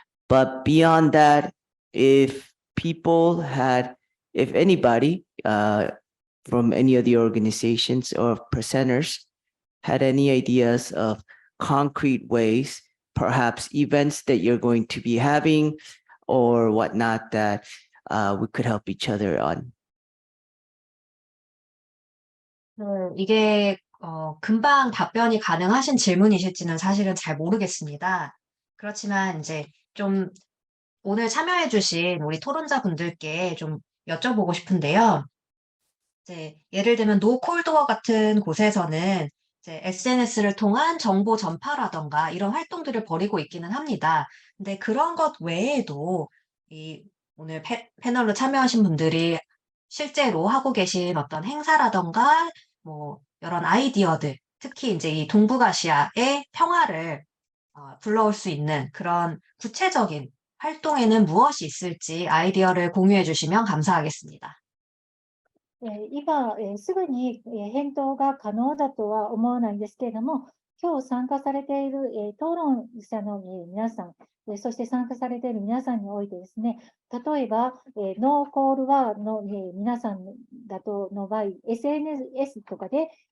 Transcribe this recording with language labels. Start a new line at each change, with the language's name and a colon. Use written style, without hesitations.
English: But beyond that, if anybody from any of the organizations or presenters had any ideas of concrete ways, perhaps events that you're going to be having or whatnot that we could help each other on.
Korean: 이게 금방 답변이 가능하신 질문이실지는 사실은 잘 모르겠습니다. 그렇지만 이제 좀 오늘 참여해주신 우리 토론자분들께 좀 여쭤보고 싶은데요. 이제 예를 들면 노콜도어 같은 곳에서는 이제 SNS를 통한 정보 전파라던가 이런 활동들을 벌이고 있기는 합니다. 근데 그런 것 외에도 이 오늘 패널로 참여하신 분들이 실제로 하고 계신 어떤 행사라던가 뭐 이런 아이디어들, 특히 이제 이 동북아시아의 평화를 불러올 수 있는 그런 구체적인 활동에는 무엇이 있을지 아이디어를 공유해 주시면 감사하겠습니다.
Japanese: 今、すぐに、返答が可能だとは思わないんですけれども、今日参加されている、討論者の、皆さん、そして参加されている皆さんにおいてですね、例えば、ノーコールワーの、皆さんだとの場合、SNS とかで、